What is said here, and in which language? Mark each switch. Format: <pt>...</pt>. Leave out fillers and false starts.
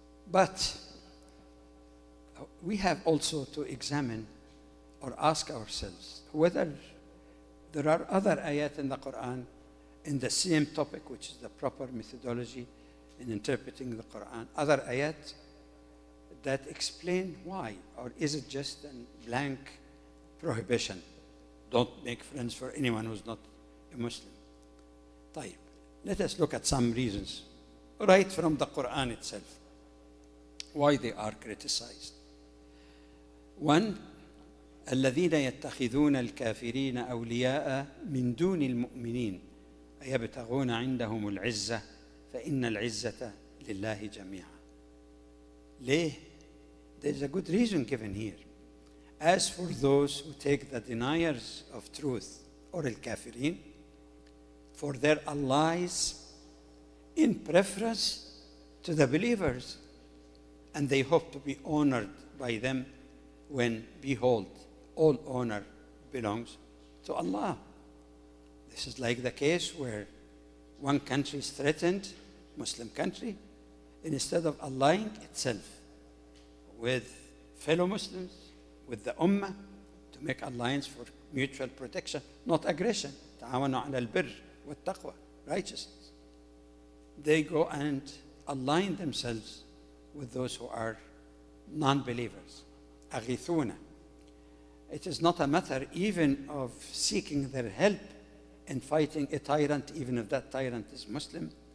<en>But we have also to examine or ask ourselves whether there are other ayat in the Quran in the same topic, which is the proper methodology in interpreting the Quran, other ayat that explain why, or is it just a blank prohibition? Don't make friends for anyone who's not a Muslim.</en> <ar>طيب,</ar> <en>let us look at some reasons, right from the Quran itself, why they are criticized.</en> <ar>One, الذين يتخذون الكافرين أولياء من دون المؤمنين أيبتغون عندهم العزة فإن العزة لله جميعا. ليه?</ar> <en>There's a good reason given here. As for those who take the deniers of truth, or al-kafirin, for their allies in preference to the believers, and they hope to be honored by them when, behold, all honor belongs to Allah. This is like the case where one country is threatened, Muslim country, and instead of allying itself with fellow Muslims, with the Ummah, to make alliance for mutual protection, not aggression.</en> <ar>تعاونوا على البر والتقوى, righteousness.</ar> <en>They go and align themselves with those who are non-believers.</en> <ar>أغيثونا.</ar> <en>It is not a matter even of seeking their help in fighting a tyrant, even if that tyrant is Muslim.</en>